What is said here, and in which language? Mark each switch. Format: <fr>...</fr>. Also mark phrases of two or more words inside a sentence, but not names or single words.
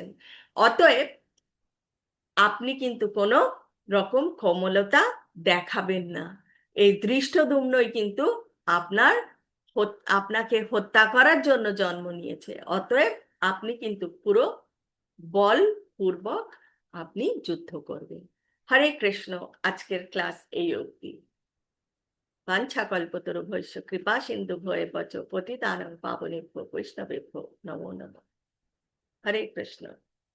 <bn>অতএব আপনি কিন্তু কোনো রকম কোমলতা দেখাবেন না। এই ধৃষ্টদ্যুম্নই কিন্তু আপনার আপনাকে হত্যা করার জন্য জন্ম নিয়েছে। অতএব আপনি কিন্তু পুরো বলপূর্বক আপনি যুদ্ধ করবেন। হরে কৃষ্ণ। আজকের ক্লাস এই অবধি।</bn> <sa>वाञ्छाकल्पतरुभ्यश्च कृपासिन्धुभ्यो एव च पतितानां पावनेभ्यो वैष्णवेभ्यो नमो नमः। हरे कृष्ण।</sa>